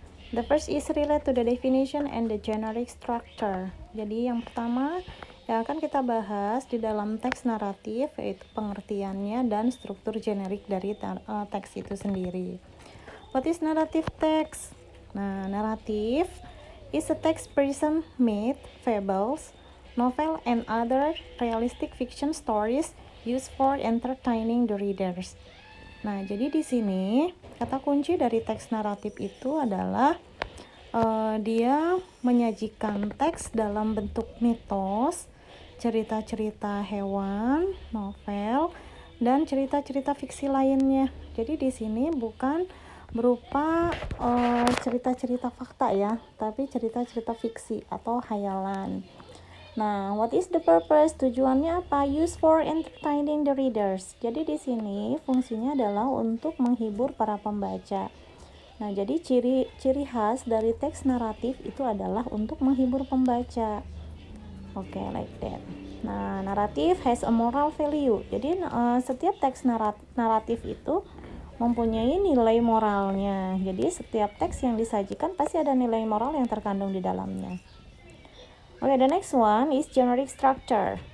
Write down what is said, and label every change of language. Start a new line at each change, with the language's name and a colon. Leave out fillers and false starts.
English: The first is relate to the definition and the generic structure.
Indonesian: Jadi yang pertama yang akan kita bahas di dalam teks naratif yaitu pengertiannya dan struktur generik dari teks itu sendiri.
English: What is narrative text? Nah, naratif is a text present myth, fables, novel, and other realistic fiction stories used for entertaining the readers.
Indonesian: Nah, jadi di sini kata kunci dari teks naratif itu adalah dia menyajikan teks dalam bentuk mitos, cerita-cerita hewan, novel, dan cerita-cerita fiksi lainnya. Jadi di sini bukan berupa cerita-cerita fakta ya, tapi cerita-cerita fiksi atau khayalan.
English: Nah, what is the purpose?
Indonesian: Tujuannya apa?
English: Use for entertaining the readers.
Indonesian: Jadi di sini fungsinya adalah untuk menghibur para pembaca. Nah, jadi ciri khas dari teks naratif itu adalah untuk menghibur pembaca.
English: Oke, like that. Nah, naratif has a moral value.
Indonesian: Jadi setiap teks naratif itu mempunyai nilai moralnya. Jadi setiap teks yang disajikan pasti ada nilai moral yang terkandung di dalamnya.
English: Oke, the next one is generic structure.